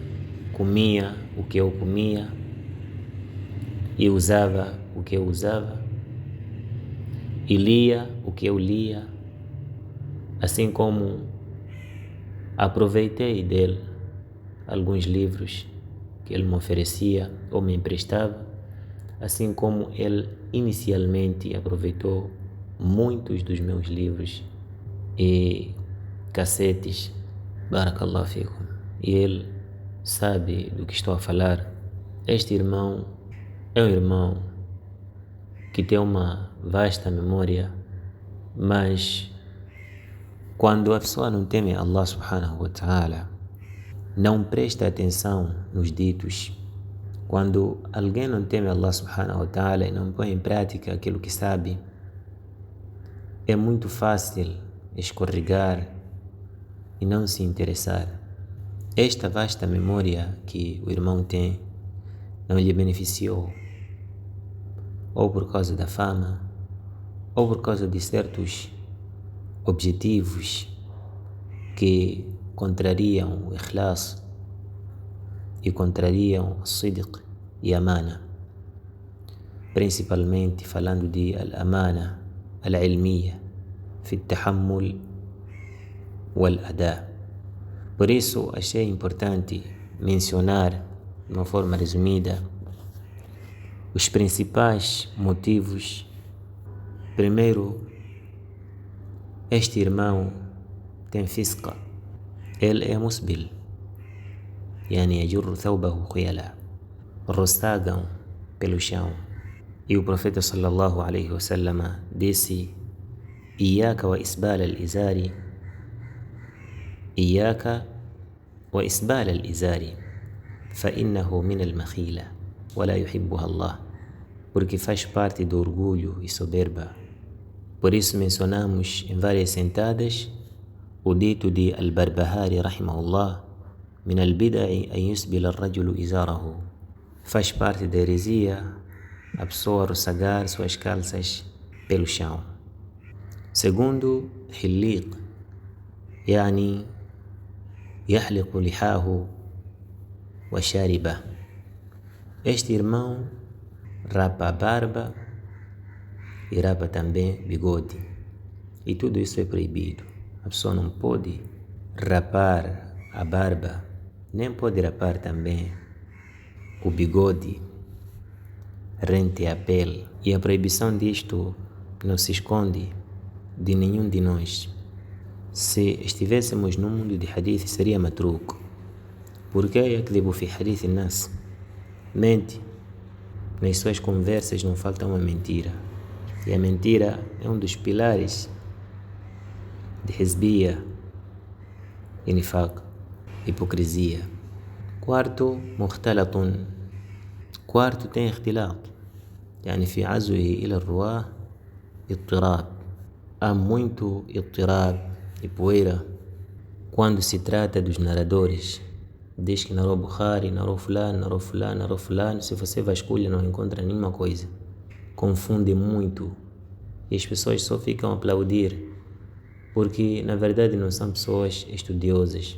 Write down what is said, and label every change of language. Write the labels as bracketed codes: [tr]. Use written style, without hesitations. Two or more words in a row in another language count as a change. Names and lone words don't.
[pt] comia o que eu comia e usava o que eu usava e lia o que eu lia, assim como aproveitei dele alguns livros que ele me oferecia ou me emprestava, assim como ele inicialmente aproveitou muitos dos meus livros e cassetes. [ar] بارك الله فيكم. [pt] E ele sabe do que estou a falar. Este irmão é um irmão que tem uma vasta memória, mas quando a pessoa não teme [ar] الله سبحانه وتعالى, [pt] não presta atenção nos ditos, quando alguém não teme [ar] الله سبحانه وتعالى [pt] e não põe em prática aquilo que sabe, é muito fácil escorregar e não se interessar. Esta vasta memória que o irmão tem não lhe beneficiou, ou por causa da fama, ou por causa de certos objetivos que contrariam o ikhlas e contrariam o sidq e a amana, principalmente falando de [ar] الأمانة العلمية في التحمل والأداء. [pt] Por isso achei importante mencionar de uma forma resumida os principais motivos. Primeiro, este irmão tem fisqa, ele é musbil, [ar] يعني يجر ثوبه خيلاء, [pt] rostagam pelo chão. E o profeta [ar] صلى الله عليه وسلم disse: إياك وإسبال الإزار إياك وإسبال الإزار فإنه من المخيلة ولا يحبها الله, [pt] porque faz parte do orgulho e soberba. Por isso mencionamos em várias sentadas o dito de Al-Barbahari rahimahullah: [ar] من البدع أن يسبل الرجل إزاره. [pt] Faz parte da heresia a pessoa roçagar suas calças pelo chão. Segundo, [ar] حليق يعني يحلق لحاه وشاربه. [pt] Este irmão rapa a barba e rapa também bigode, e tudo isso é proibido. A pessoa não pode rapar a barba, nem pode rapar também o bigode rente à pele. E a proibição disto não se esconde de nenhum de nós. Se estivéssemos no mundo de hadith, seria matruco. [ar] Porque يكذب في حديث الناس, mente. [pt] Nas suas conversas não falta uma mentira. E a mentira é um dos pilares de hizbiya e nifaq, hipocrisia. Quarto, mukhtalatun. Quarto, tem ikhtilat, [ar] يعني في عزوه إلى الرواة اضطراب. [pt] Há muito ittirab e poeira quando se trata dos narradores. Diz que narrou Bukhari, narrou fulano, narrou fulano, narrou fulano. Se você vasculha, não encontra nenhuma coisa. Confunde muito e as pessoas só ficam a aplaudir, porque na verdade não são pessoas estudiosas.